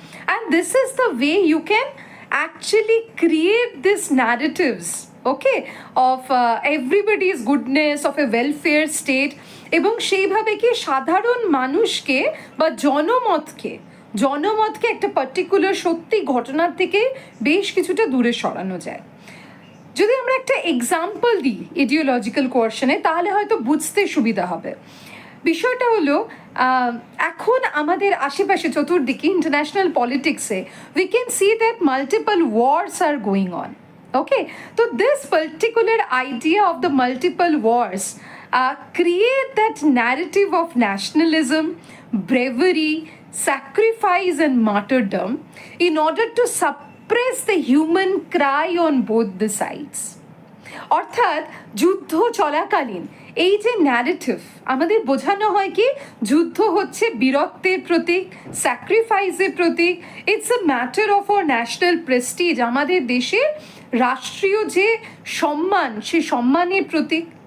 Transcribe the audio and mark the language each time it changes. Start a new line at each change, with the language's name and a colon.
English: and this is the way you can actually create this narratives, okay, of everybody's goodness, of a welfare state,
Bangla: এবং সেইভাবে কি সাধারণ মানুষকে বা জনমতকে একটা পার্টিকুলার সত্যি ঘটনার থেকে বেশ কিছুটা দূরে সরানো যায়। যদি আমরা একটা এক্সাম্পল দিই ইডিওলজিক্যাল কোয়ারশনে, তাহলে হয়তো বুঝতে সুবিধা হবে। বিষয়টা হলো, এখন আমাদের আশেপাশে চতুর্দিকে ইন্টারন্যাশনাল পলিটিক্সে
English: We can see that multiple wars are going on. Okay, so this particular idea of the multiple wars create that narrative of nationalism, bravery, sacrifice and martyrdom in order to suppress the human cry on both the sides.
Bangla: অর্থাৎ যুদ্ধ চলাকালীন এই যে narrative আমাদের বোঝানো হয় কি যুদ্ধ হচ্ছে বীরত্বের প্রতীক, স্যাক্রিফাইসের প্রতীক,
English: it's a matter of our national prestige,
Bangla: আমাদের দেশের রাষ্ট্রীয় যে সম্মান সে সম্মানের প্রতীক।